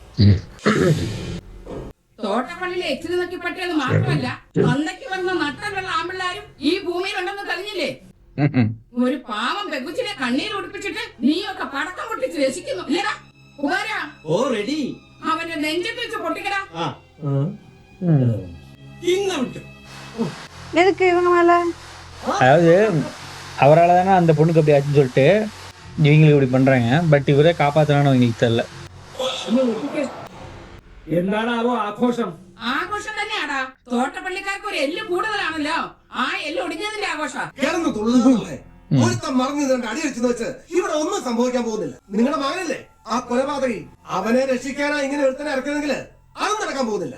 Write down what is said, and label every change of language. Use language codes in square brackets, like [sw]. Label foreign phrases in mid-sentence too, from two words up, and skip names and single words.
[ml] തോട്ടപ്പള്ളിയിലെ എച്ചിൽ നോക്കി പറ്റിയത് മാത്രമല്ല, അന്നയ്ക്ക് വന്ന നട്ടലുള്ള ആമ്പിള്ളാരും ഈ ഭൂമിയിലുണ്ടെന്ന് തെളിഞ്ഞില്ലേ? ഒരു പാവം പെകുച്ചിനെ കണ്ണീർ ഒടിപ്പിച്ചിട്ട് നീയൊക്കെ പടക്കം പൊട്ടിച്ച് രസിക്കുന്നു ഇല്ലടാ? ഉപകാരാ ഓ റെഡി. അവന്റെ നെഞ്ചത്ത് വെച്ച് പൊട്ടിക്കടാ. ഇന്ന് വിട്ടു. [ta] எதுக்கு இவங்க மேல? அதாவது அவரால் தானே அந்த பொண்ணுக்கு அப்படி ஆச்சுன்னு சொல்லிட்டு இவங்களுக்கு இப்படி பண்றாங்க. பட் இவரே காப்பாத்தலான்னு அவங்களுக்கு தெரியல. [ml] എന്താണാവോ ആഘോഷം? ആഘോഷം തന്നെയാടാ. തോട്ടപ്പള്ളിക്കാർക്ക് ഒരു എല്ല് കൂടുതലാണല്ലോ. ആ എല്ല് ഒടിഞ്ഞതിന്റെ ആഘോഷം. കിടന്ന് തുള്ളുന്നതല്ലേ? ഒരുത്തം മറന്നു കണ്ട് അടിയടിച്ചെന്ന് വെച്ച് ഇവിടെ ഒന്നും സംഭവിക്കാൻ പോകുന്നില്ല. നിങ്ങളുടെ മകനല്ലേ ആ കൊലപാതകി? അവനെ രക്ഷിക്കാനാ ഇങ്ങനെ ഒരുത്തനെ ഇറക്കുന്നെങ്കിൽ അതും നടക്കാൻ പോകുന്നില്ല.